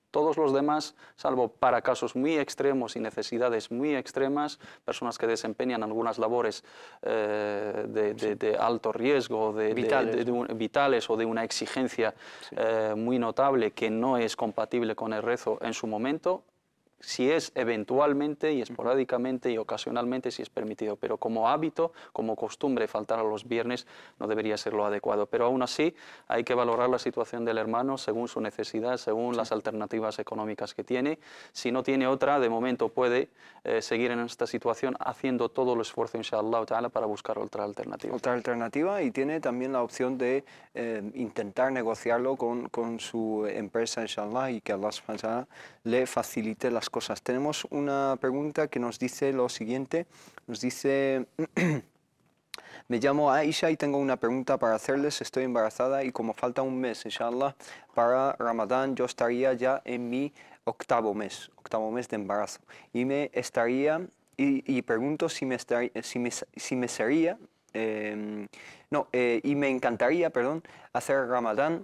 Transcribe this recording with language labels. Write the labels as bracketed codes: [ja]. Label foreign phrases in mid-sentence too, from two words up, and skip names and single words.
[es] Todos los demás, salvo para casos muy extremos y necesidades muy extremas, personas que desempeñan algunas labores de alto riesgo, vitales o de una exigencia muy notable que no es compatible con el rezo en su momento, si es eventualmente y esporádicamente y ocasionalmente, si es permitido, pero como hábito, como costumbre, faltar a los viernes no debería ser lo adecuado. Pero aún así hay que valorar la situación del hermano según su necesidad, según las alternativas económicas que tiene. Si no tiene otra, de momento puede seguir en esta situación haciendo todo el esfuerzo, [ar] إن شاء الله تعالى, [es] para buscar otra alternativa. Otra alternativa, y tiene también la opción de intentar negociarlo con su empresa, inshallah, y que Allah [ar] سبحانه وتعالى [es] le facilite las cosas. Tenemos una pregunta que nos dice lo siguiente, nos dice: me llamo Aisha y tengo una pregunta para hacerles. Estoy embarazada y como falta un mes, inshallah, para Ramadán, yo estaría ya en mi octavo mes de embarazo, y me estaría y pregunto si me sería y me encantaría, hacer Ramadán.